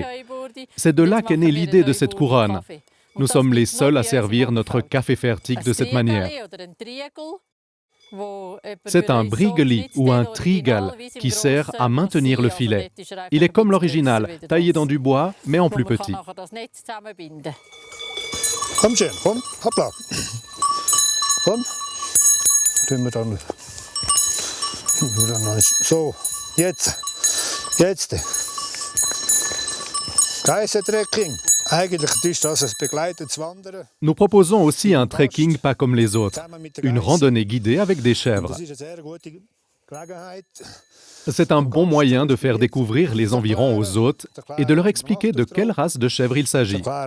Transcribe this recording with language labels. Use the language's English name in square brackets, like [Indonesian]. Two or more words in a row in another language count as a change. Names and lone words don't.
[French] C'est de là qu'est née l'idée de cette couronne. Nous sommes les seuls à servir notre café fertig de cette manière. C'est un briegeli ou un triegel qui sert à maintenir le filet. Il est comme l'original, taillé dans du bois, mais en plus petit. [German] Komm schön, komm, hoppla. Komm. Tun wir dann. So, jetzt. Geißentrekking. [French] Nous proposons aussi un trekking pas comme les autres, une randonnée guidée avec des chèvres. C'est un bon moyen de faire découvrir les environs aux hôtes et de leur expliquer de quelle race de chèvre il s'agit.